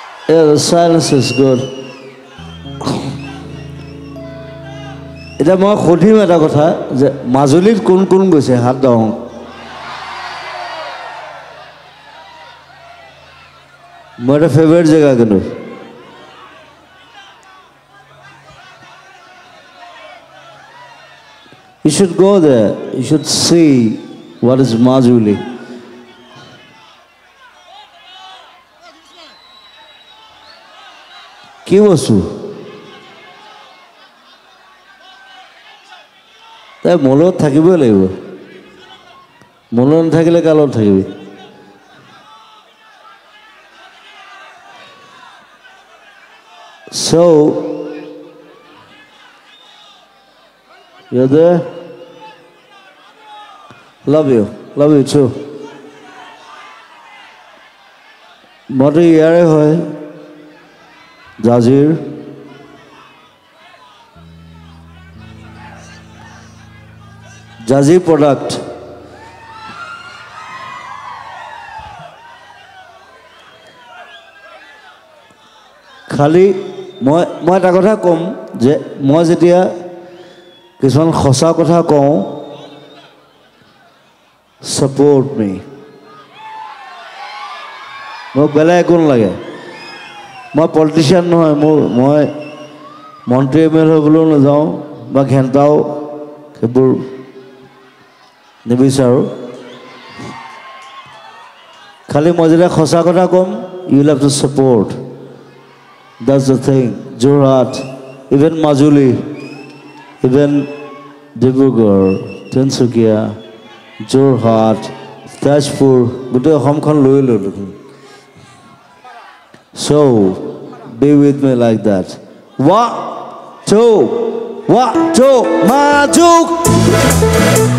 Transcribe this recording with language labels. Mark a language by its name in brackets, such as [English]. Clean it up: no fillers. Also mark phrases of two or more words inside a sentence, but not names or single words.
[English] Yeah, the silence is good. [Assamese] এটা মই সুধিম এটা কথা যে মাজুলীত কোন কোন গৈছে হাত দাও মোৰ এটা ফেভাৰিট জেগা কিন্তু [English] You should go there. You should see what is Majuli. [Assamese] কি বস্তু তাই মলত থাকিবই লাগিব মলত নাথাকিলে কালত থাকিবি [English] So you're there? Love you too. [Assamese] মইতো ইয়াৰে হয় জাজিৰ জাজি প্ৰডাক্ট খালি মই এটা কথা ক'ম যে মই যেতিয়া কিছুমান সঁচা কথা কওঁ [English] support me [Assamese] মোক বেলেগ একো নালাগে মই পলিটিচিয়ান নহয় মই মন্ত্ৰী এম.এল. হ'বলৈও নাযাওঁ বা ঘেণ্টাও সেইবোৰ নিবিচাৰোঁ খালি মই যেতিয়া সঁচা কথা ক'ম [English] you will have to support. That's the thing. Jorhat, even Majuli, even Dibrugarh, Tinsukia, Jorhat, Tajpur, [Assamese] গোটেই অসমখন লৈ ল'লো [English] So be with me like that. 1 2 1 2 Majuk